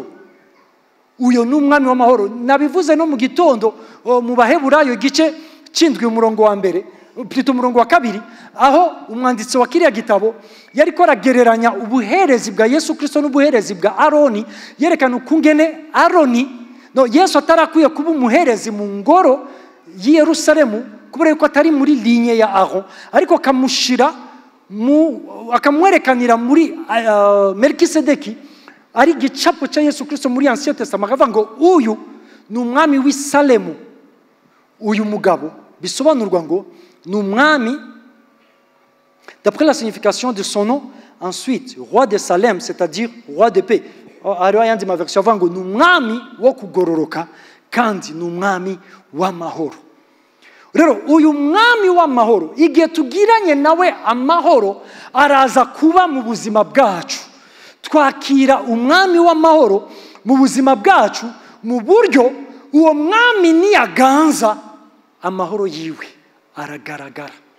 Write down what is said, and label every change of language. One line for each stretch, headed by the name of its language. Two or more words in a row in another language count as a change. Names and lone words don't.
Rundi: Uyo ni umwami w'amahoro. Nabivuze no mu gitondo mu Baheburayo igice cy'indwi umurongo wa mbere, plutôt umurongo wa 2, aho umwanditsi wa kiriya gitabo yari ko ragereranya ubuherezi bwa Yesu Kristo n'ubuherezi bwa Aroni, yerekana ukungene Aroni Yesu atarakwiye kuba umuherezi mu ngoro y'i Yerusalemu kubera yuko atari muri linye ya Aron, ariko kamushira akamwerekanira muri Melkisedeki ari gicapo cya Yesu Kristo muri
French: Ancien Testament,
Rundi: akavuga ngo uyu ni umwami w'i Salemu uyu mugabo bisobanurwa ngo ni umwami.
French: D'après la signification de son nom, ensuite, roi de Salem, c'est-à-dire roi de paix.
Rundi: Hariho ayandi maversion avuga ngo ni umwami wo kugororoka kandi ni umwami w'amahoro. Rero uyu mwami w'amahoro igihe tugiranye nawe amahoro araza kuba mu buzima bwacu. Twakira umwami w'amahoro mu buzima bwacu mu buryo uwo mwami niyaganza amahoro yiwe aragaragara.